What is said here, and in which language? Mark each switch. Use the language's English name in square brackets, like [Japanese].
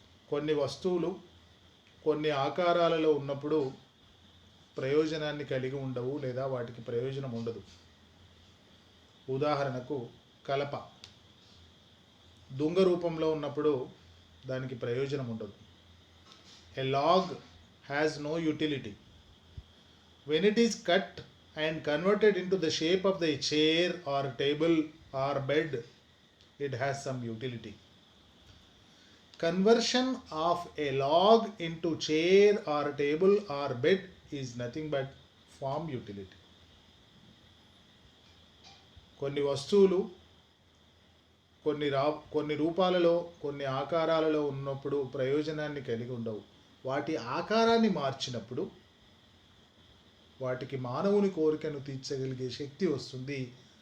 [Telugu] కొన్ని వస్తువులు కొన్ని ఆకారాలలో ఉన్నప్పుడు ప్రయోజనాన్ని కలిగి ఉండవు లేదా వాటికి ప్రయోజనం ఉండదు. ఉదాహరణకు కలప దుంగ రూపంలో ఉన్నప్పుడు దానికి ప్రయోజనం ఉండదు. [English] A log has no utility. When it is cut and converted into the shape of the chair or table or bed, it has some utility. Conversion of a log into chair or table or bed is nothing but form utility. [Telugu] కొన్ని వస్తువులు కొన్ని రూపాలలో కొన్ని ఆకారాలలో ఉన్నప్పుడు ప్రయోజనాన్ని కలిగి ఉండవు. వాటి ఆకారాన్ని మార్చినప్పుడు వాటికి మానవుని కోరికను తీర్చగలిగే శక్తి వస్తుంది.